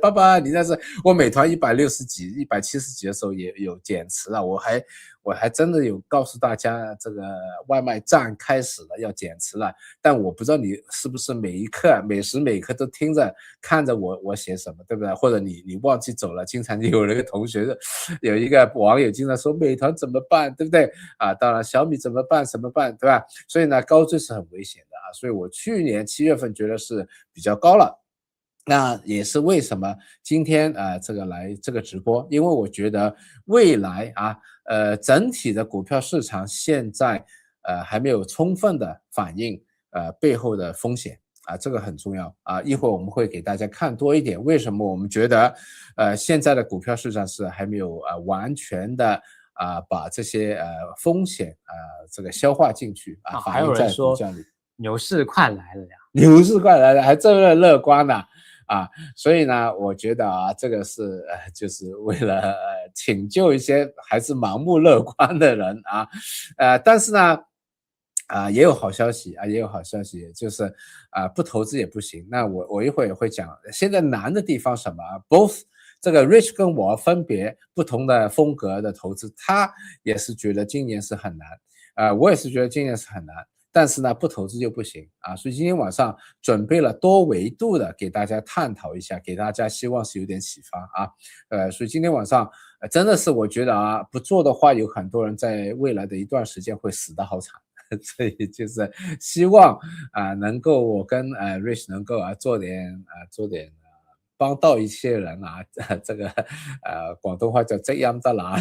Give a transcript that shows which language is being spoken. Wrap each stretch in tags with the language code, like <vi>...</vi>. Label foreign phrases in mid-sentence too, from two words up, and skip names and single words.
<zh>爸爸你那只，我美團160幾170幾的時候也有減持了，我還真的有告訴大家這個外賣站開始了，要減持了，但我不知道你是不是每一刻每時每刻都聽着看着我寫什麼，对不对？或者你忘記走了，经常有那個同學有一個網友经常說美团怎麼辦，對不對啊？當然小米怎麼辦对吧？所以呢高追是很危險的啊，所以我去年7月份觉得是比較高了。那也是为什麼今天來這個直播，因為我覺得未來整體的股票市場現在還沒有充分的反映背後的風險這個很重要一會兒我們會給大家看多一點，為什麼我們覺得現在的股票市場是還沒有完全的把這些風險這個消化進去反映在股價裡。牛市快來了呀！牛市快來了，還這麼樂觀呢所以呢，我覺得這個是就是為了拯救一些還是盲目樂觀的人但是呢也有好消息就是不投資也不行。那我一會兒也會講，現在難的地方什麼？both 這個 Rich 跟我分別不同的風格的投資，他也是覺得今年是很難我也是覺得今年是很难。但是呢，不投資就不行所以今天晚上準備了多維度的給大家探討一下，給大家希望是有點啟發所以今天晚上真的是我覺得不做的話，有很多人在未來的一段時間會死得好慘，所以就是希望能夠我跟Rich 能夠做點幫到一些人這個廣東話叫積陰德啦，</zh>